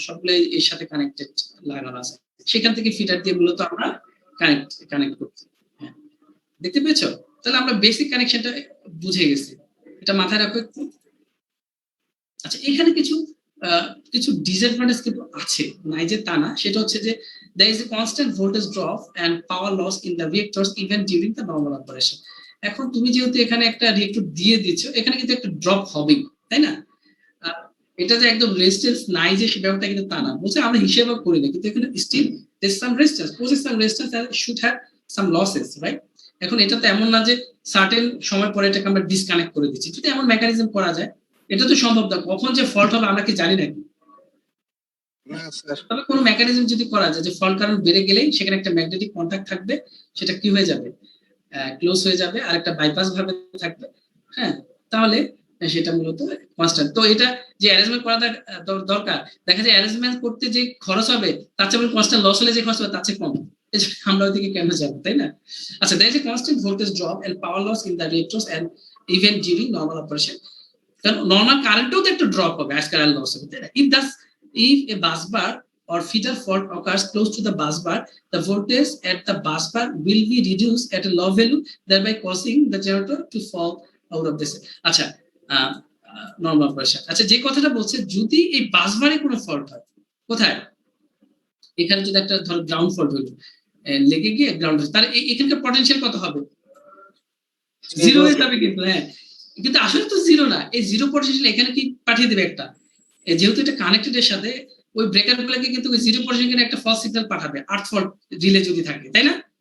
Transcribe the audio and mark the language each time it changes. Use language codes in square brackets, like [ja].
[bn] সবগুলো এর সাথে কানেক্টেড লাগানো আছে, সেখান থেকে ফিডার দিয়ে মূলত আমরা কানেক্ট করছি। হ্যাঁ, দেখতে পেয়েছো? তাহলে আমরা বেসিক কানেকশনটা বুঝে গেছি, এটা মাথায় রাখো একটু। আচ্ছা, এখানে কিছু ডিসঅ্যাডভান্টেজ কিন্তু আছে, নাই যে তা না। সেটা হচ্ছে যে [en] there is a constant voltage drop and power loss in the reactors even during the normal operation. [bn] এখন তুমি যেহেতু এখানে একটা রিয়েক্টর দিয়ে দিচ্ছ, এখানে কিন্তু একটা ড্রপ হবেই, তাই না? এটা যে একদম রেজিস্ট্যান্স নাই যে সে ব্যাপারটা কিন্তু তা না, বুঝছো? আমরা হিসেবও করি না, কিন্তু এখানে still [en] there is some resistance, possess some resistance and should have some losses, right? [bn] এখন এটা তো এমন না যে সার্টেন সময় পরে এটাকে আমরা ডিসকানেক্ট করে দিচ্ছি। যদি এমন মেকানিজম করা যায়, এটা তো সম্ভব না। কখন যে ফল্ট হবে আমরা কি জানি নাকি? তবে কোনো মেকানিজম যদি করা যায় যে ফল্ট কারেন্ট বেড়ে গেলেই সেখানে একটা ম্যাগনেটিক কন্টাক্ট থাকবে, সেটা কি হয়ে যাবে? ক্লোজ হয়ে যাবে, আর একটা বাইপাস ভাবে থাকবে, হ্যাঁ, তাহলে সেটা মূলত কনস্ট্যান্ট। তো এটা যে অ্যারেঞ্জমেন্ট করা দরকার, দেখা যায় অ্যারেঞ্জমেন্ট করতে যে খরচ হবে তার চেয়ে কনস্ট্যান্ট লস হলে যে খরচ হবে তার চেয়ে কম। আমরা ওইদিকে কেন যাবো, তাই না? [en] আচ্ছা, there is a constant voltage drop and power loss in the reactors and even during normal operation. [bn] কারণ নর্মাল কারেন্টেও তো একটা ড্রপ হবে, আজ কারেন্ট লস হবে, তাই না? [en] If a bus bar or feeder fault occurs close to the bus bar, the voltage at the bus bar will be reduced at a low value, thereby causing the generator to fall out of this. [bn] আচ্ছা, normal operation. আচ্ছা, যে কথাটা বলছে, যদি এই বাস বারে কোনো fault হয়, কোথায়? এখানে যদি একটা ধরো গ্রাউন্ড ফল্ট হলো, লেগে গিয়ে গ্রাউন্ড, তার এখানকার পটেনশিয়াল কত হবে? জিরো হয়ে যাবে কিন্তু, হ্যাঁ, কিন্তু আসলে তো জিরো না। এই জিরো পটেনশিয়াল এখানে কি পাঠিয়ে দেবে একটা, যেহেতু এটা কানেক্টেড এর সাথে, ওই ব্রেকার গুলোকে কিন্তু ওই জিরো পটেনশিয়াল একটা ফলস সিগন্যাল পাঠাবে, আর্থ ফল্ট রিলে যদি থাকে, তাই না?